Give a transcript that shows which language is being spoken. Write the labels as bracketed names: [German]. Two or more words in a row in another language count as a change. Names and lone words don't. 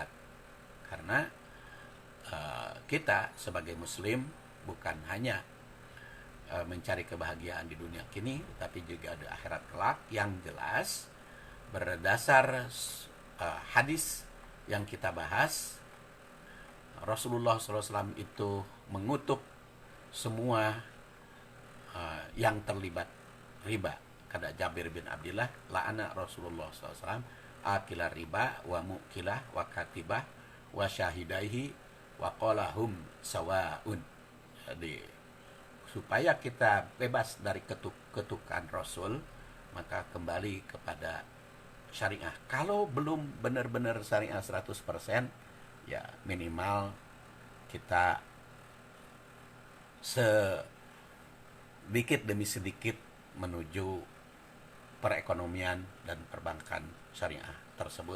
[Indonesian] Karena kita sebagai muslim bukan hanya mencari kebahagiaan di dunia kini, tapi juga di akhirat kelak, yang jelas berdasar hadis yang kita bahas. Rasulullah SAW itu mengutuk semua yang terlibat riba. [Arabic] Kata Jabir bin Abdullah, لعن رسول الله ﷺ آكل الربا وموكله وكاتبه وشاهديه وقال هم سواء. [Indonesian] Jadi supaya kita bebas dari ketukan Rasul, maka kembali kepada syariah. Kalau belum benar-benar syariah 100%, ya minimal kita sedikit demi sedikit menuju perekonomian dan perbankan syariah tersebut.